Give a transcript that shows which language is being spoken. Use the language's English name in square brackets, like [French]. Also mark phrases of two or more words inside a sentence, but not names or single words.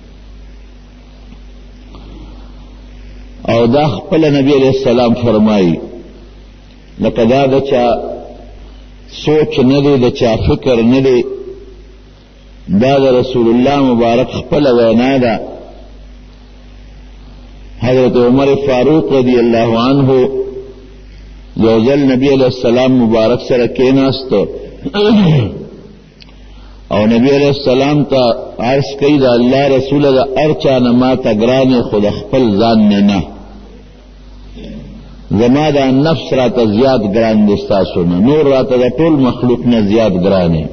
[Pashto] او دا خپل نبی [Arabic] علیہ السلام [Pashto] فرمائی لکه دا د چا سوچ نه دی، د چا فکر نه دی، دا د رسول الله مبارک خپل وینا ده. حضرت عمر فاروق [Arabic] رضی اللہ عنہ [Pashto] یو ځل نبی [Arabic] علیہ السلام [Pashto] مبارک سره کېناست او نبی [Arabic] علیہ السلام [Pashto] ته عرض کوي د الله رسول د هر چا نه ماته ګرانې خو د خپل ځان نه نه، زما دا نفس راته زیات ګران دی ستاسو نه، نور راته د ټول مخلوق نه زیات ګران دی.